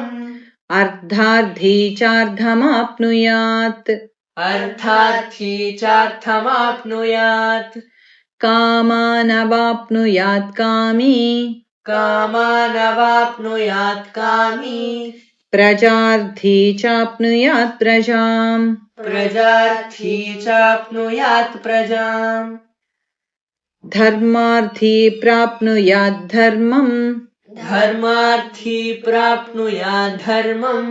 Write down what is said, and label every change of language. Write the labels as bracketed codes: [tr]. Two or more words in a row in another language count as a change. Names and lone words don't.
[sa] అర్థార్థి చార్థమాప్నుయాత్ అర్థార్థి చార్థమాప్నుయాత్ కామానవాప్నుయాత్ కామీ కామానవాప్నుయాత్ కామీ प्रजार्थी चाप्नुयात् प्रजाम् प्रजार्थी चाप्नुयात् प्रजाम् धर्मार्थी प्राप्नुयात् धर्मम् धर्मार्थी प्राप्नुयात् धर्मम्